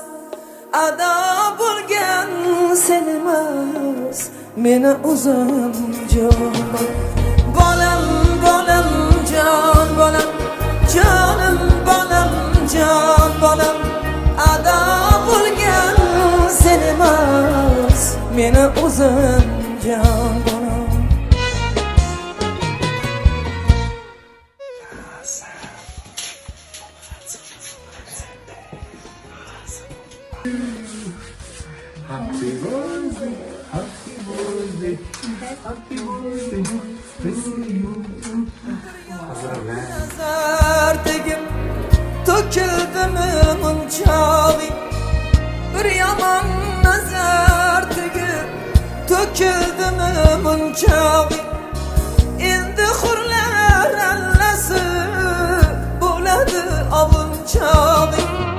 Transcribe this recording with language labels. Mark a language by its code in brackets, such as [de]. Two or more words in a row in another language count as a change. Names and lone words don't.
[uz] Ado bo'lgan sen emas, meni o'zim jon bolam. Bolam, jon bolam, jonim bolam, jon bolam. Ado bo'lgan sen emas, meni o'zim jon bolam. [en] Happy birthday, happy birthday, happy birthday to you. [uz] Nazar tegib to'kildimi munchoqing? Bir yomon nazar tegib to'kildimi munchoqing? Endi hurlar allasi bo'ladi ovunchoqing.